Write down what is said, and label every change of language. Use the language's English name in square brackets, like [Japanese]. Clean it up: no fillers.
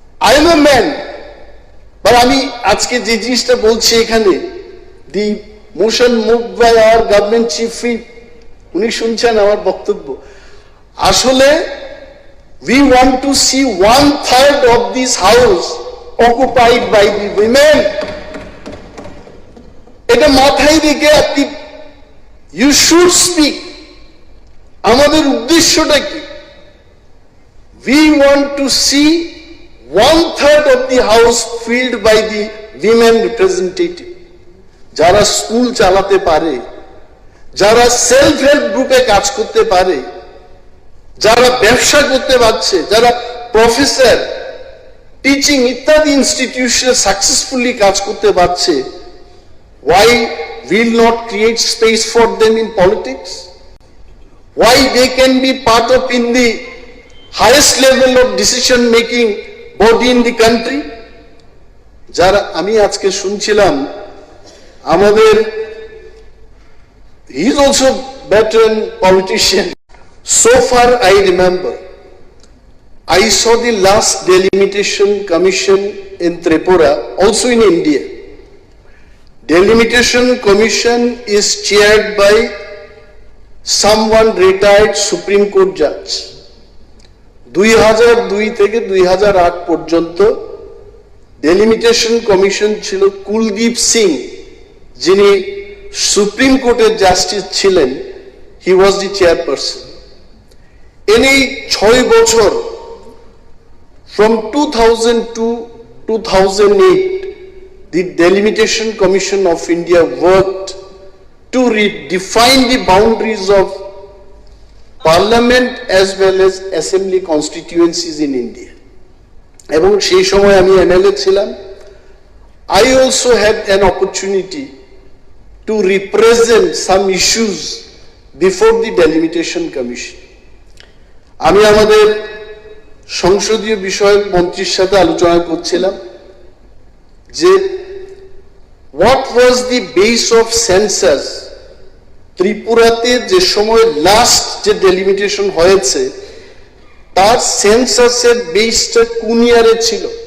[English] I am a man, but [Bangla] আমি আজকে যে জিনিসটা বলছি এখানে, [English] the motion moved by our government chief whip, [Bangla] উনি শুনছেন আমার বক্তব্য, আসলে [English] we want to see 1/3 of this house occupied by the women. [Bangla] এটা মাথায় রেখে আপনি [English] you should speak. [Bangla] আমাদের উদ্দেশ্যটা কি? [English] We want to see 1/3 of the house filled by the women representative, [Bangla] যারা স্কুল চালাতে পারে, যারা সেলফ হেল্প গ্রুপে কাজ করতে পারে, যারা ব্যবসা করতে পারছে, যারা প্রফেসর, টিচিং ইত্যাদি ইনস্টিটিউশনে সাকসেসফুলি কাজ করতে পারছে। [English] Why will not create space for them in politics? Why they can be part of in the highest level of decision making body in the country? [Bangla] যারা আমি আজকে শুনছিলাম আমাদের, [English] he is also veteran politician. So far I remember, I saw the last delimitation commission in Tripura, also in India. Delimitation commission is chaired by someone retired Supreme Court judge. [Bangla] 2002 থেকে 2008 পর্যন্ত delimitation commission ছিল কুলদীপ সিং, যিনি supreme কোর্টের justice ছিলেন। [English] He was the chairperson. [Bangla] এই 6 বছর, [English] from 2000 to 2008, the Delimitation Commission of India worked to redefine the boundaries of Parliament as well as Assembly constituencies in India. [Bangla] এবং সেই সময় আমি এমএলএ ছিলাম। [English] I also had an opportunity to represent some issues before the Delimitation Commission. [Bangla] আমি আমাদের সংসদীয় বিষয়ক মন্ত্রীর সাথে আলোচনা করছিলাম যে [English] what was the base of census [Bangla] ত্রিপুরাতে যে সময় লাস্ট যে ডেলিমিটেশন হয়েছে, তার সেন্সাসের বেসটা কোন ইয়ারে ছিল?